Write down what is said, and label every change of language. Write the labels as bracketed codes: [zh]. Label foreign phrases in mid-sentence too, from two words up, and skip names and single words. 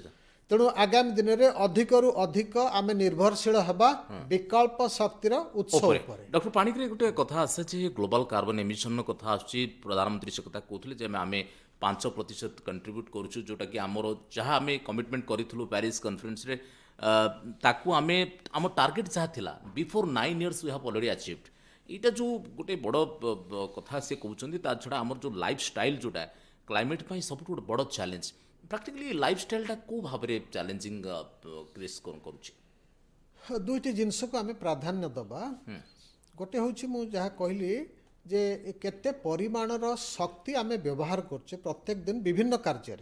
[or] ତେଣୁ ଆଗାମୀ ଦିନରେ ଅଧିକରୁ ଅଧିକ ଆମେ ନିର୍ଭରଶୀଳ ହେବା ବିକଳ୍ପ ଶକ୍ତିର ଉତ୍ସ ଉପରେ। ଡକ୍ଟର ପାଣିଗ୍ରାହୀ ଗୋଟେ କଥା ଆସେ ଯେ [en] global carbon emission [or] କଥା ଆସୁଛି, ପ୍ରଧାନମନ୍ତ୍ରୀ ସେ କଥା କହୁଥିଲେ ଯେ ଆମେ 5% କଣ୍ଟ୍ରିବ୍ୟୁଟ୍ କରୁଛୁ, ଯେଉଁଟାକି ଆମର ଯାହା ଆମେ କମିଟମେଣ୍ଟ କରିଥିଲୁ ପ୍ୟାରିସ୍ କନଫରେନ୍ସରେ, ତାକୁ ଆମେ ଆମ ଟାର୍ଗେଟ୍ ଯାହା ଥିଲା [en] before 9 years we have already achieved. [or] ଏଇଟା ଯେଉଁ ଗୋଟେ ବଡ଼ କଥା ସେ କହୁଛନ୍ତି, ତା ଛଡ଼ା ଆମର ଯେଉଁ [en] life style [or] ଯେଉଁଟା କ୍ଲାଇମେଟ୍ ପାଇଁ ସବୁଠୁ ଗୋଟେ ବଡ଼ ଚ୍ୟାଲେଞ୍ଜ, [en] practically life style [or] କେଉଁ ଭାବରେ [en] challenging create [or] କରୁଛି? ଦୁଇଟି ଜିନିଷକୁ ଆମେ ପ୍ରାଧାନ୍ୟ ଦେବା। ଗୋଟେ ହେଉଛି ମୁଁ ଯାହା କହିଲି ଯେ କେତେ ପରିମାଣର ଶକ୍ତି ଆମେ ବ୍ୟବହାର କରୁଛେ ପ୍ରତ୍ୟେକ ଦିନ ବିଭିନ୍ନ କାର୍ଯ୍ୟରେ।